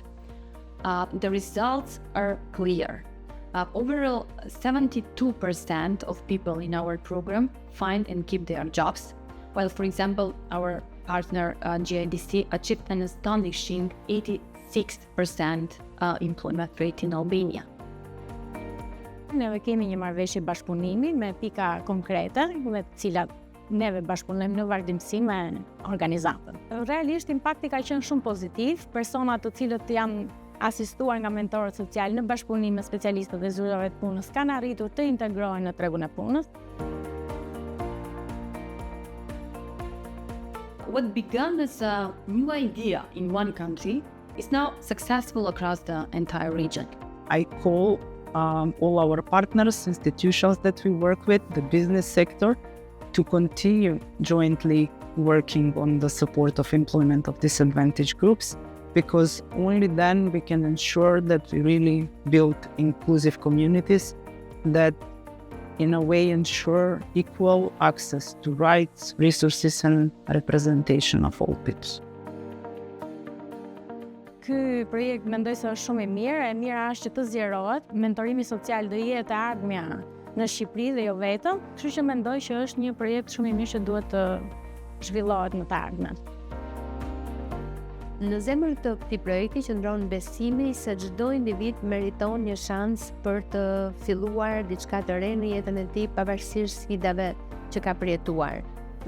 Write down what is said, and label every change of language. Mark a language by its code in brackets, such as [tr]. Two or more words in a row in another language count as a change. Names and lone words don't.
[en] The results are clear. Overall, 72% of people in our program find and keep their jobs, while, for example, our partner GIDC achieved an astonishing 86% employment rate in Albania. [sq] Neve kemi një marrëveshje bashkëpunimi me pika konkrete, me të cilat neve bashkëpunojmë në vazhdimsi me organizatën. Realisht impakti ka qenë shumë pozitiv. Personat të cilët janë asistuar nga mentorët social në bashkëpunim me specialistët dhe zyrtarët të punës kanë arritur të integrohen në tregun e punës. [en] What began as a new idea in one country is now successful across the entire region. I call all our partners, institutions that we work with, the business sector, to continue jointly working on the support of employment of disadvantaged groups, because only then we can ensure that we really build inclusive communities that in a way ensure equal access to rights, resources and representation of all people. [sq] Ky projekt mendoj se është shumë i mirë, e mira është që të zgjerohet, mentorimi social do jetë e ardhmja në Shqipëri dhe jo vetëm, kështu që mendoj që është një projekt shumë i mirë që duhet të zhvillohet në të ardhmen. Në zemër të këtij projekti qëndron besimi se çdo individ meriton një shans për të filluar diçka të re në jetën e tij pavarësisht sfidave që ka përjetuar.